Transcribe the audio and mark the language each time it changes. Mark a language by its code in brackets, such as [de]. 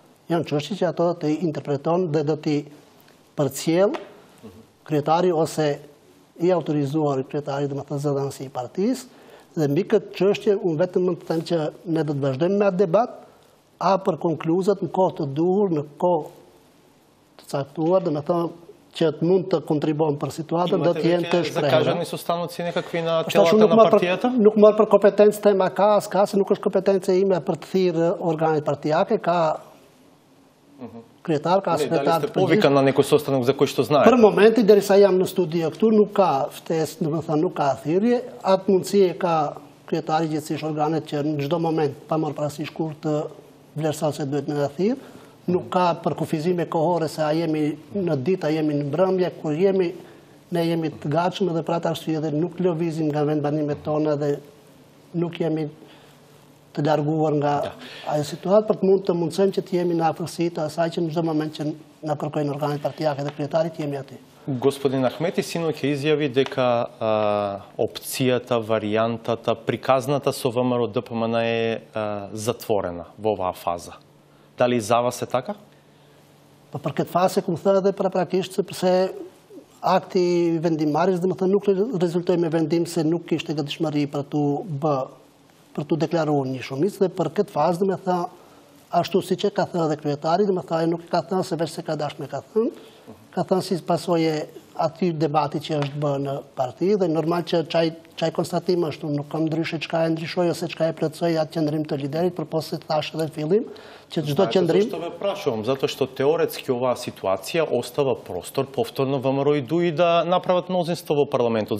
[sq] Janë çështje që ato të interpreton dhe do t'i përcjell kryetari ose i autorizuar kryetari, domethënë zëdhënësi i partisë, dhe mbi këtë çështje unë vetëm mund të them që ne do të vazhdojmë me atë debat, a për konkluzat në kohë të duhur, në kohë të caktuar, domethënë që mund të kontribuojnë për situatën, do të jenë të shprehura. [mk] Кажани се остануци некакви на телата на партията? [sq] Nuk mor për kompetencë tema ka, s'ka, se nuk është kompetencë ime për të thirrë organit partijake, ka kryetar, ka sekretar. [mk] Дали сте повикан на некој состанок за кој што знае? [sq] Për momenti, derisa jam në studio këtu, nuk ka ftesë, domethënë nuk ka thirrje, atë mundësi e ka kryetari gjithësisht organet që në çdo moment pa marrë parasysh kur të vlerësoj se duhet me na thirr. Nuk ka për kufizime kohore se a jemi në ditë, a jemi në mbrëmje, kur ne jemi të gatshëm edhe për atë arsye dhe nuk lëvizim nga vendbanimet tona dhe nuk jemi të larguar nga ajo situatë për të mund të mundsojmë që të jemi në afërsi të asaj që në çdo moment që na kërkojnë organet partijake dhe kryetarit jemi aty. [mk] Господин Ахмети синоќа изјави дека опцијата, варијантата, приказната со ВМРО ДПМН е затворена во оваа фаза. Дали за вас е така? [sq] Për këtë fase, ku më thënë edhe praktikisht, sepse akti vendimarrjes domethënë nuk rezultoi me vendim se nuk kishte gatishmëri për tu deklaruar një shumicë dhe për këtë fazë domethënë ashtu siç e ka thënë edhe kryetari, domethënë nuk ka thënë se veç se ka dashme ka thënë si pasojë aty debati që është bërë në parti dhe normal që çaj konstatim ashtu nuk kam ndryshe çka e ndryshoi ose çka e plotësoi atë qendrim të liderit, përpos se thash edhe në fillim që çdo qendrim. [mk] Зашто ве прашувам? Затоа што теоретски оваа ситуација остава простор повторно ВМРО и ДУИ да направат мнозинство во парламентот.